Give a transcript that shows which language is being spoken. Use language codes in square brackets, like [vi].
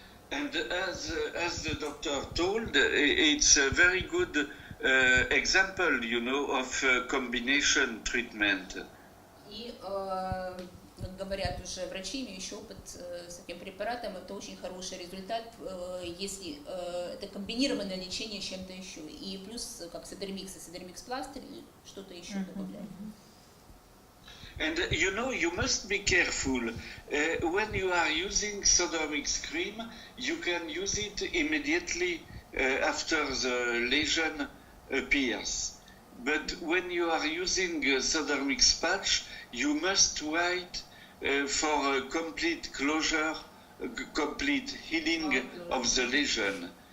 [en] And as the doctor told, it's a very good example, you know, of combination treatment. [ru] И, как говорят уже врачи, имеющие опыт с этим препаратом, это очень хороший результат, если это комбинированное лечение с чем-то еще. И плюс, как седермикс пластырь, или что-то еще добавляют. [en] And you know, you must be careful. When you are using Sodermix cream, you can use it immediately after the lesion appears. But when you are using Sodermix patch, you must wait for a complete closure, complete healing of the lesion.